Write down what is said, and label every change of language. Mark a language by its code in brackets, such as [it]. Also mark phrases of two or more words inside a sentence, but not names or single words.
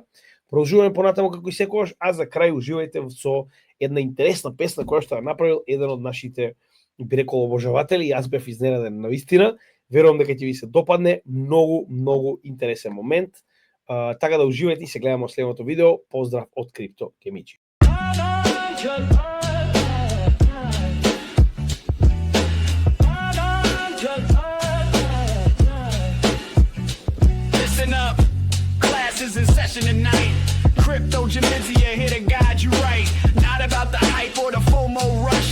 [mk] Продолжуваме понатаму како и секогаш, а за крај уживајте со една интересна песна која што ја направил еден од нашите, би рекол, обожаватели. Јас бев изненаден навистина. Верувам дека ќе ви се допадне, многу интересен момент. Така да уживајте и се гледаме во следното видео. Поздрав од Крипто Гемиџи. [en] Listen up, class is in session tonight. Crypto Gymnasium here to guide you right. Not about the hype or the FOMO rush.